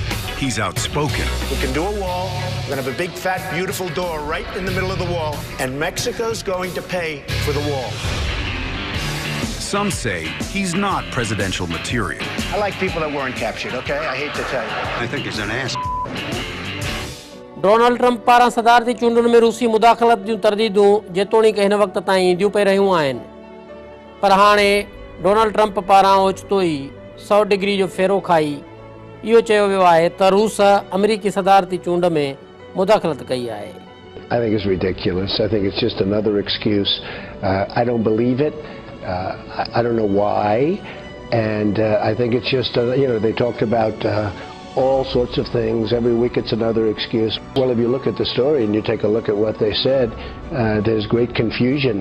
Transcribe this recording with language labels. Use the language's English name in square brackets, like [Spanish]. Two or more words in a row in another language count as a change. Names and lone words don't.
[English] He's outspoken. We can do a wall. We're going to have a big, fat, beautiful door right in the middle of the wall, and Mexico's going to pay for the wall. Some say he's not presidential material. I like people that weren't captured, okay? I hate to tell you. I think he's an ass. [Sindhi] डोनाल्ड ट्रंप पारां सदारती चूंडुनि में रूसी मुदाख़लत जूं तरदीदूं जेतोणीकि हिन वक़्त ताईं ईंदियूं पई रहियूं आहिनि, पर हाणे डोनाल्ड ट्रंप पारां ओचितो ई 100 डिग्री जो फेरो खाई इहो चयो वियो आहे त रूस अमेरिकी सदारती चूंड में मुदाख़लत कई आहे. [English] I think it's ridiculous. I think it's just another excuse. I don't believe it. I don't know why. And I think it's just, they talked about all sorts of things. Every week it's another excuse. Well, if you look at the story and you take a look at what they said, there's great confusion.